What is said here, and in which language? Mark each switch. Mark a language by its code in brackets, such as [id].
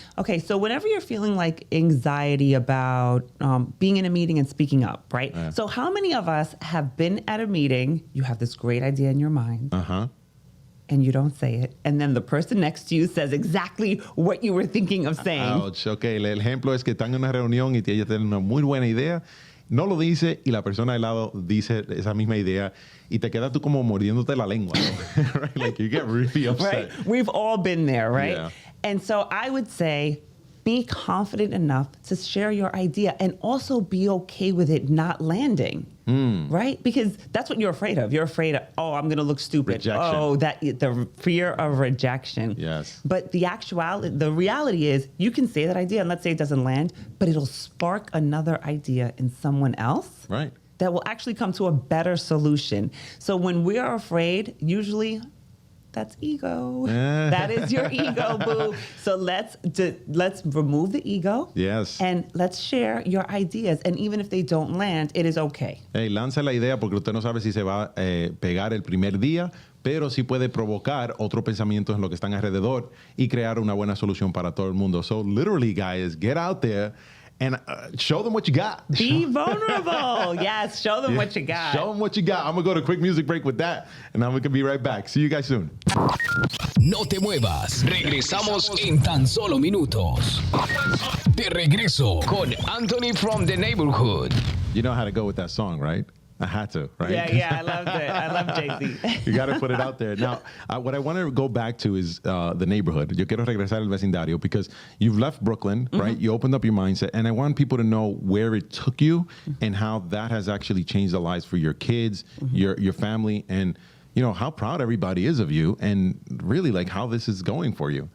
[en] Okay, so whenever you're feeling like anxiety about being in a meeting and speaking up, right? Yeah. So how many of us have been at a meeting, you have this great idea in your mind, and you don't say it, and then the person next to you says exactly what you were thinking of saying? Ouch, okay. [es] El ejemplo es que están en una reunión y ella tiene una muy buena idea, no lo dice y la persona al lado dice esa misma idea y te quedas tú como mordiéndote la lengua, ¿no? [en] Right? Like you get really upset. Right? We've all been there, right? Yeah. And so I would say be confident enough to share your idea and also be okay with it not landing, right? Because that's what you're afraid of. You're afraid of, I'm going to look stupid. Rejection. The fear of rejection. Yes. But the reality is you can say that idea and let's say it doesn't land, but it'll spark another idea in someone else. Right. That will actually come to a better solution. So when we are afraid, usually that's ego. That is your ego, boo. So let's remove the ego. Yes. And let's share your ideas. And even if they don't land, it is okay. [es] Hey, lanza la idea porque usted no sabe si se va a pegar el primer día, pero sí puede provocar otro pensamiento en lo que están alrededor y crear una buena solución para todo el mundo. [en] So literally, guys, get out there and show them what you got. Be vulnerable. Yes, show them what you got. Show them what you got. I'm going to go to a quick music break with that, and then we can be right back. See you guys soon. [es] No te muevas. Regresamos en tan solo minutos. De regreso con Anthony from the Neighborhood. [en] You know how to go with that song, right? I had to, right? Yeah, I loved it. I love Jay-Z. You got to put it out there. Now, what I want to go back to is the neighborhood. [es] Yo quiero regresar al vecindario [en] because you've left Brooklyn, right? You opened up your mindset, and I want people to know where it took you and how that has actually changed the lives for your kids, your family, and how proud everybody is of you, and really like how this is going for you.